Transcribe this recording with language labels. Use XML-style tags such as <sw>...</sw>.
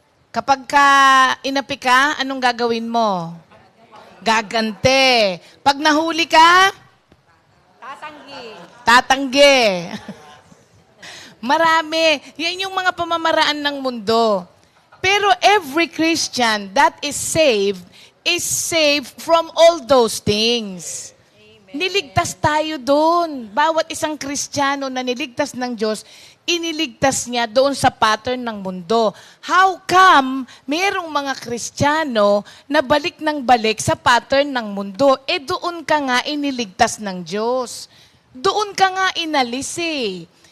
<tl>Kapag ka inapi ka, anong gagawin mo? Gagante. Pag nahuli ka? Tatanggi. Marami. Yan yung mga pamamaraan ng mundo.</tl> <en>Pero every Christian that is saved from all those things.</en> <tl>Amen. Niligtas tayo doon. Bawat isang Kristiyano na niligtas ng Diyos, iniligtas niya doon sa pattern ng mundo.</tl> <en>How come</en> <tl>mayroong mga Kristiyano na balik ng balik sa pattern ng mundo? Doon ka nga iniligtas ng Diyos. Doon ka nga inalis eh.</tl>